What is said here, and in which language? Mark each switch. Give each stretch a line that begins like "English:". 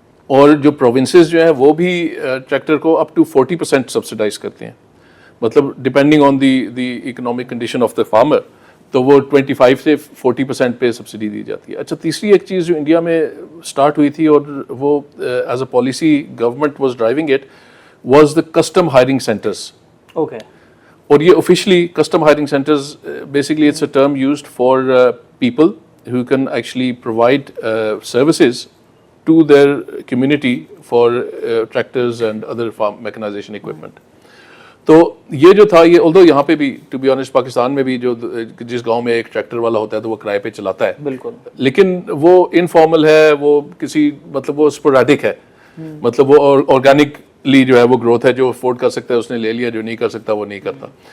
Urdu: اور جو پروونسز جو ہیں وہ بھی ٹریکٹر کو اپ ٹو 40% سبسڈائز کرتے ہیں, مطلب
English: depending on the economic condition of the farmer,
Urdu: تو وہ 25 سے 40% پہ سبسڈی دی جاتی ہے. اچھا, تیسری ایک چیز جو انڈیا میں اسٹارٹ ہوئی تھی اور وہ
English: As a policy government was driving it was the custom hiring centres. Okay.
Urdu: اور یہ
English: officially custom hiring centers basically it's a term used for people who can actually provide services to their community for tractors and other farm mechanization equipment.
Urdu: تو یہ جو تھا یہ although یہاں پہ بھی
English: to be honest
Urdu: پاکستان میں بھی جو جس گاؤں میں ایک ٹریکٹر والا ہوتا ہے تو وہ کرائے پہ چلاتا ہے بالکل, لیکن وہ انفارمل ہے, وہ کسی مطلب وہ اسپوریڈک ہے, مطلب وہ آرگینکلی جو ہے وہ گروتھ ہے, جو افورڈ کر سکتا ہے اس نے لے لیا, جو نہیں کر سکتا وہ نہیں کرتا.